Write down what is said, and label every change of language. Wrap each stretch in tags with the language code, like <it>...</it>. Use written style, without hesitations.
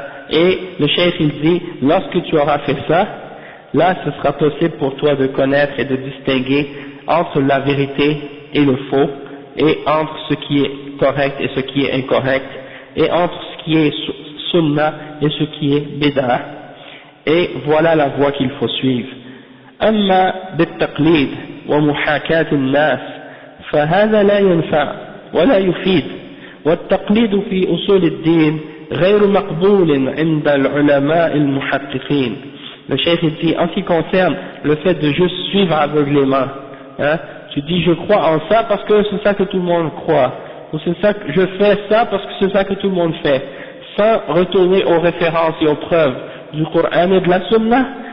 <fr>Et le cheikh il dit, lorsque tu auras fait ça, là ce sera possible pour toi de connaître et de distinguer entre la vérité et le faux, et entre ce qui est correct et ce qui est incorrect, et entre ce qui est sunnah et ce qui est bid'ah. Et voilà la voie qu'il faut suivre.</fr> <ar>أما بالتقليد ومحاكاة الناس فهذا لا ينفع ولا يفيد، والتقليد في أصول الدين غير مقبول عند العلماء المحققين.</ar> <fr>Le cheikh dit, en ce qui concerne le fait de juste suivre aveuglément, tu dis je crois en ça parce que c'est ça que tout le monde croit, ou c'est ça que je fais ça parce que c'est ça que tout le monde fait, sans retourner aux références et aux preuves du Coran et de la Sunna,</fr>